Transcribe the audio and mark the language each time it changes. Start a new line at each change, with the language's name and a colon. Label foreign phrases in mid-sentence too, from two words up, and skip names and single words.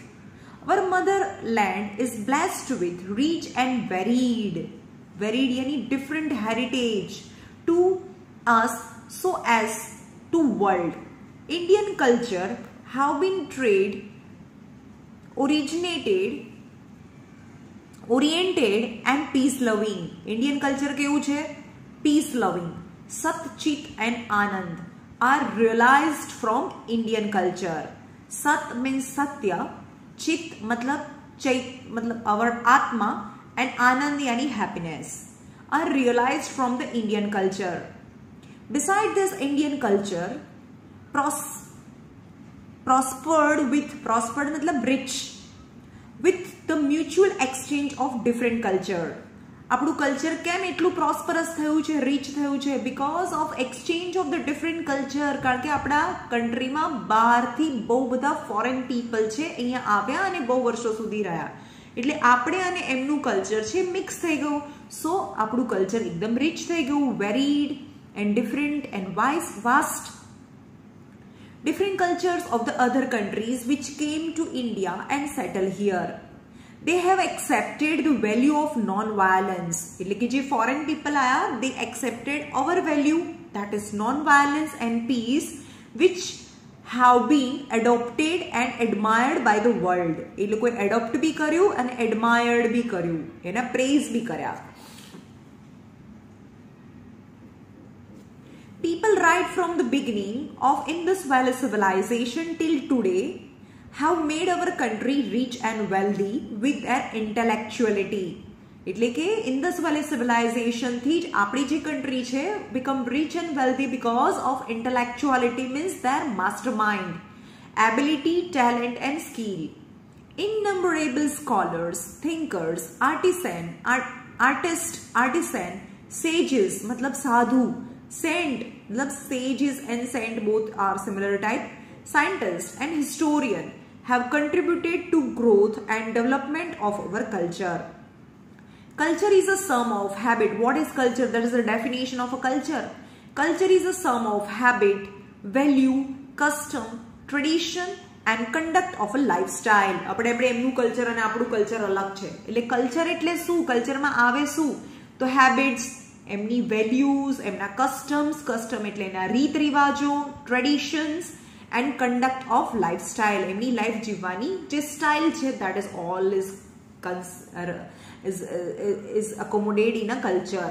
English: Our motherland is blessed with rich and varied yani different heritage to us so as to world. Indian culture have been oriented and peace loving. Indian culture
Gujarati: કેવું છે?
English: Peace loving. Sat, Chit and Anand are realized from Indian culture. Sat means Satya, Chit matlab our Atma and Anand yani happiness are realized from the Indian culture. Besides this Indian culture, prospered matlab rich with the mutual exchange of different culture.
Gujarati: આપણું કલ્ચર કેમ એટલું પ્રોસ્પરસ થયું છે, રીચ થયું છે?
English: Because of exchange of the different culture.
Gujarati: કારણ કે આપણા કન્ટ્રીમાં બહારથી બહુ બધા
English: foreign people
Gujarati: છે, અહીંયા આવ્યા અને બહુ વર્ષો સુધી રહ્યા, એટલે આપણે અને એમનું કલ્ચર છે મિક્સ થઈ ગયું. સો આપણું કલ્ચર એકદમ રીચ થઈ ગયું,
English: varied and different and vast. Different cultures of the other countries which came to India and settled here. They have accepted the value of non-violence.
Gujarati: એટલે કે જે
English: foreign people આયા, they accepted our value, that is non-violence and peace, which have been adopted and admired by the world. એ લોકોએ adopt બી કર્યું અને admired બી કર્યું, એના praise બી કર્યા. People right from the beginning of Indus Valley civilization till today have made our country rich and wealthy with their intellectuality.
Gujarati: એટલે કે
English: Indus Valley civilization
Gujarati: થી જ આપણી જે country છે
English: become rich and wealthy because of intellectuality, means their mastermind, ability, talent and skill. Innumerable scholars, thinkers, artists, sages matlab sadhu, saint matlab sages and saint both are similar type, scientists and historian have contributed to growth and development of our culture. Culture is a sum of habit. What is culture? That is the definition of a culture. Culture is a sum of habit, value, custom, tradition and conduct of a lifestyle.
Gujarati: આપણે એમનું કલ્ચર અને આપણું કલ્ચર અલગ છે. એટલે કલ્ચર એટલે શું? કલ્ચરમાં આવે શું? તો હેબિટ્સ, એમની વેલ્યુઝ, એમના કસ્ટમ્સ, કસ્ટમ એટલે એના રીત રિવાજો,
English: traditions and conduct of lifestyle,
Gujarati: એમની લાઈફ જીવવાની જે સ્ટાઇલ છે,
English: that is all is accommodated in a culture.